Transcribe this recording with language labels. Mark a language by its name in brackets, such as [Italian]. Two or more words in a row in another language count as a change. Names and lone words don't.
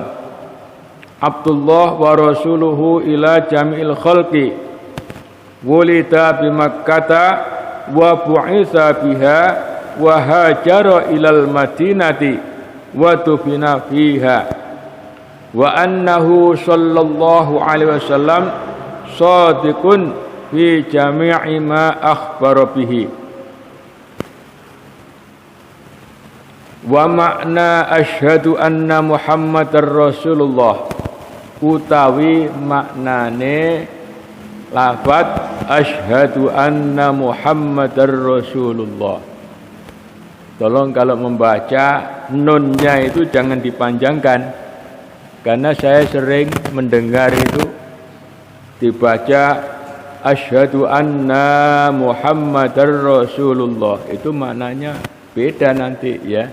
[Arabic] عبد الله ورسوله إلى جميع الخلق ولد بمكة وبعث بها وهاجر إلى المدينة وتوفي فيها وأنه صلى الله عليه وسلم صادق في جميع ما أخبر به. ومعنى أشهد أن محمدا رسول الله [Javanese] utawi maknane lafaz [Arabic] أشهد أن محمدا رسول الله. [Indonesian] Tolong kalau membaca nunnya itu jangan dipanjangkan, karena saya sering mendengar itu dibaca [Arabic] أشهد أن محمدا رسول الله, [Indonesian] itu maknanya beda nanti ya.